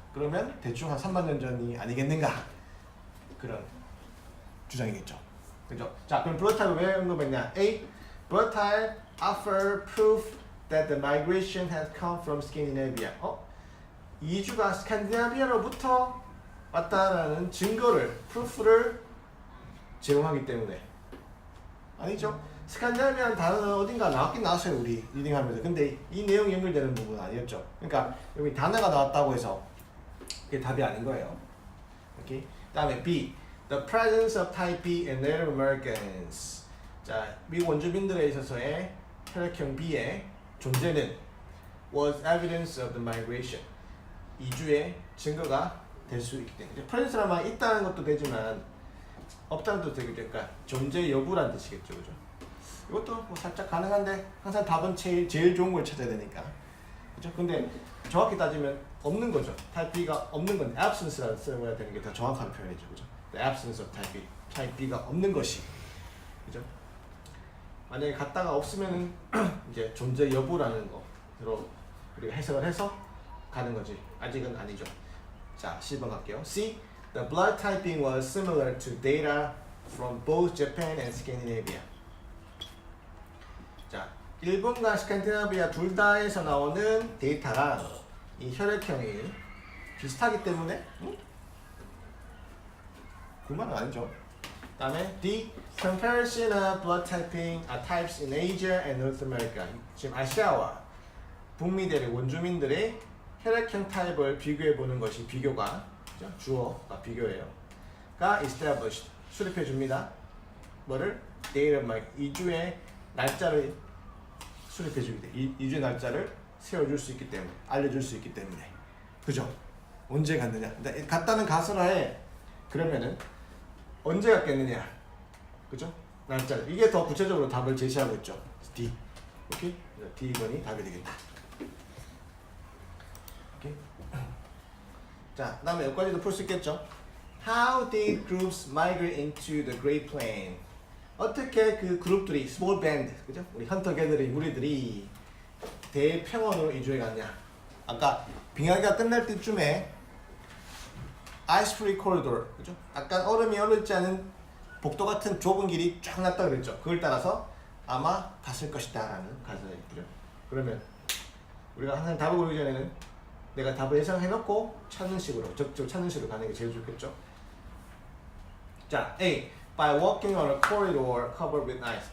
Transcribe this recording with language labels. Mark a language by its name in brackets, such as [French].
[Korean] 그러면 대충 한 3만 년 전이 아니겠는가? 그런 주장이겠죠. 그죠? 자, 그럼 blood type 왜 언급했냐? A. [English] Blood type offer proof that the migration has come from Scandinavia. [Korean] 이주가 스칸디나비아로부터 왔다라는 증거를, proof를 제공하기 때문에. 아니죠? 스칸디나비아는 단어는 어딘가 나왔긴 나왔어요, 우리 리딩하면서. 근데 이 내용이 연결되는 부분은 아니었죠. 그러니까 여기 단어가 나왔다고 해서 그게 답이 아닌 거예요. 오케이? 다음에 B. [English] The presence of Type B in Native Americans. [Korean] 자, 미국 원주민들에 있어서의 혈액형 B의 존재는 [English] was evidence of the migration. [Korean] 이주의 증거가 될 수 있기 때문에 presence란 말 있다는 것도 되지만 없다는 것도 되겠죠. 그러니까 존재 여부란 뜻이겠죠, 그죠? 이것도 뭐 살짝 가능한데 항상 답은 제일 좋은 걸 찾아야 되니까, 그죠? 근데 정확히 따지면 없는 거죠. Type B가 없는 건 absence라는 써야 되는 게 더 정확한 표현이죠, 그죠? [English] The absence of Type B, [Korean] Type B가 없는 것이, 그죠? 만약에 갔다가 없으면은 이제 존재 여부라는 거로 우리가 해석을 해서 가는 거지. 아직은 아니죠. 자, 10번 갈게요. C. [English] The blood typing was similar to data from both Japan and Scandinavia. [Korean] 자, 일본과 스칸디나비아 둘 다에서 나오는 데이터랑 이 혈액형이 비슷하기 때문에 그 말은 아니죠. 다음에 D. [English] Comparison of blood typing types in Asia and North America. [Korean] 지금 아시아와 북미 대륙 원주민들의 혈액형 타입을 비교해 보는 것이 비교가, 그죠? 주어가 비교예요. 가 established, 수립해 줍니다. 뭐를? date of my, 이주의 날짜를 수립해 주기 때문에, 이주의 날짜를 세워줄 수 있기 때문에, 알려줄 수 있기 때문에, 그죠? 언제 갔느냐? 갔다는 가설을 해. 그러면은 언제 갔겠느냐? 그죠? 날짜를. 이게 더 구체적으로 답을 제시하고 있죠. D. 오케이? D번이 답이 되겠다. 자, 그 다음에 여기까지도 풀 수 있겠죠? [English] How did groups migrate into the Great Plain? [Korean] 어떻게 그 그룹들이, small band, 그죠? 우리 헌터 개들의 무리들이 대평원으로 이주해 갔냐? 아까 빙하기가 끝날 때쯤에 ice free corridor, 그죠? 약간 얼음이 얼지 않은 복도 같은 좁은 길이 쫙 났다 그랬죠? 그걸 따라서 아마 갔을 것이다 라는 가설이 있죠. 그러면 우리가 항상 답을 고르기 전에는 내가 답을 예상해놓고 찾는 식으로, 적극 찾는 식으로 가는 게 제일 좋겠죠. 자, A. [English] By walking on a corridor covered with ice.